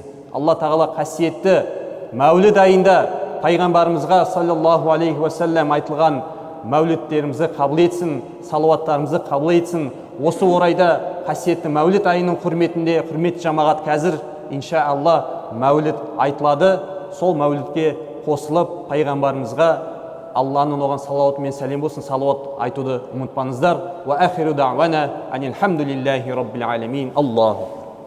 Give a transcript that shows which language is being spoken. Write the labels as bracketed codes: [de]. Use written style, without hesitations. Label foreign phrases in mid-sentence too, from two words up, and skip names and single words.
[kk] Алла тағала қасиетті мәулід айында пайғамбарымызға [ar] صلى الله عليه وسلم [kk] айтылған мәулідтерімізді қабыл етсін, салауаттарымызды қабыл етсін. Осы орайда қасиетті мәулід айының құрметінде, құрметті жамағат, қазір иншаалла мәулід айтылады. Сол мәулідке қосылып пайғамбарымызға Алланың оған салауаты мен сәлем болсын, салауат айтуды ұмытпаңыздар. [ar] وآخر دعوانا أن الحمد لله رب العالمين. Аллаху